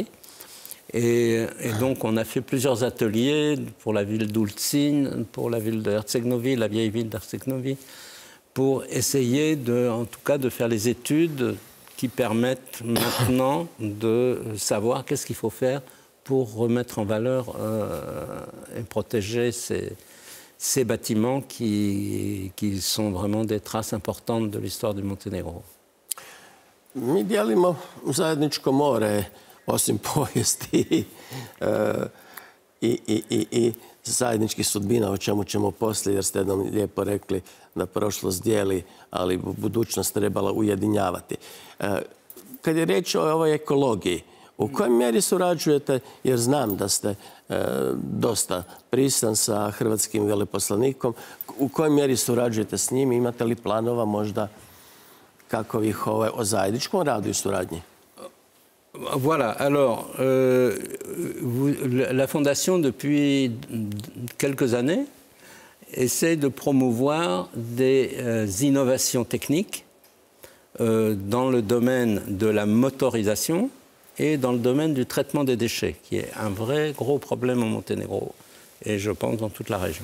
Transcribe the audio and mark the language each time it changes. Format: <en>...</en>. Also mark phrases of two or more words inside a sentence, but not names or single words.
<fr>Et donc, on a fait plusieurs ateliers pour la ville d'Ulcin, pour la ville d'Herceg-Novi, la vieille ville d'Herceg-Novi, pour essayer, en tout cas, de faire les études qui permettent maintenant de savoir qu'est-ce qu'il faut faire pour remettre en valeur et protéger ces bâtiments qui sont vraiment des traces importantes de l'histoire du Monténégro.</fr> <hr>Mi dijelimo zajedničko more, osim povijesti i zajedničkih sudbina, o čemu ćemo poslije, jer ste jednom lijepo rekli da prošlost dijeli, ali budućnost trebala ujedinjavati. Kad je riječ o ovoj ekologiji, u kojoj mjeri surađujete, jer znam da ste dosta prisan sa hrvatskim veleposlanikom, u kojoj mjeri surađujete s njim, imate li planova možda kakovih o zajedničkom radu i suradnji?</hr> <fr>Voilà, alors, la Fondation, depuis quelques années, essaie de promouvoir des innovations techniques dans le domaine de la motorisation et dans le domaine du traitement des déchets, qui est un vrai gros problème au Monténégro, et je pense dans toute la région.</fr>